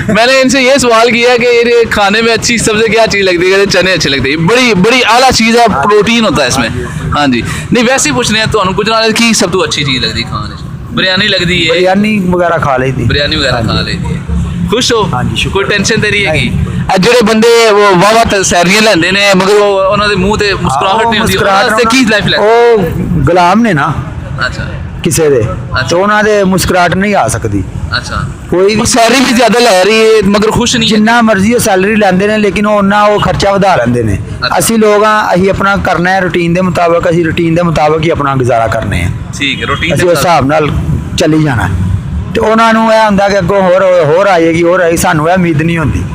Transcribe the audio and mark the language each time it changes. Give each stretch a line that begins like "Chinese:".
Hindi: मैंने इनसे ये सवाल किया कि ये खाने में अच्छी सबसे क्या चीज़ लगती है? कहते चने अच्छे लगते हैं। बड़ी बड़ी आला चीज़ है, प्रोटीन होता है इसमें। हाँ जी। नहीं वैसे ही पूछ रहे हैं तो गुजरात की सब तो अच्छी चीज़ लगती है खाने? बिरयानी लगती है? बिरयानी वगैरह खा लेती। बिरयानी वगैरह खा लेती है। खुश हो? हाँ जी। कोई टेंशन तो नहीं है?
Punjabi: ਜਿਹੜੇ ਬੰਦੇ ਵਾਵਾ ਸੈਲਰੀਆਂ ਲੈਂਦੇ ਨੇ ਮਗਰ ਉਹਨਾਂ ਦੇ ਮੂੰਹ ਤੇ ਮੁਸਕਰਾਹਟ ਨਹੀਂ ਹੁੰਦੀ, ਉਹਨਾਂ ਵਾਸਤੇ ਕੀ ਲਾਈਫ ਲੈ? ਉਹ ਗੁਲਾਮ ਨੇ ਨਾ। ਅੱਛਾ। ਕਿਸੇ ਦੇ ਤੇ ਉਹਨਾਂ ਦੇ ਮੁਸਕਰਾਹਟ ਨਹੀਂ ਆ ਸਕਦੀ
Hindi: अच्छा
Punjabi: ਕੋਈ ਵੀ
Hindi: और सैलरी भी ज्यादा ले रही है मगर खुश नहीं है
Punjabi: ਜਿੰਨਾ ਮਰਜ਼ੀ ਉਹ ਸੈਲਰੀ ਲੈਂਦੇ ਨੇ ਲੇਕਿਨ ਉਹ ਉਹਨਾਂ ਉਹ ਖਰਚਾ ਵਧਾ ਲੈਂਦੇ ਨੇ ਅਸੀਂ ਲੋਕ ਆ ਅਸੀਂ ਆਪਣਾ ਕਰਨਾ ਹੈ ਰੂਟੀਨ ਦੇ ਮੁਤਾਬਕ ਅਸੀਂ ਰੂਟੀਨ ਦੇ ਮੁਤਾਬਕ ਹੀ ਆਪਣਾ ਗੁਜ਼ਾਰਾ ਕਰਨੇ ਆ
Hindi: ठीक है रूटीन
Punjabi: ਅਸੀਂ ਉਸ ਹਿਸਾਬ ਨਾਲ ਚੱਲੀ ਜਾਣਾ ਤੇ ਉਹਨਾਂ ਨੂੰ ਇਹ ਹੁੰਦਾ ਕਿ ਅੱਗੋਂ ਹੋਰ ਆਏਗੀ ਸਾਨੂੰ ਇਹ ਉਮੀਦ ਨਹੀਂ ਹੁੰਦੀ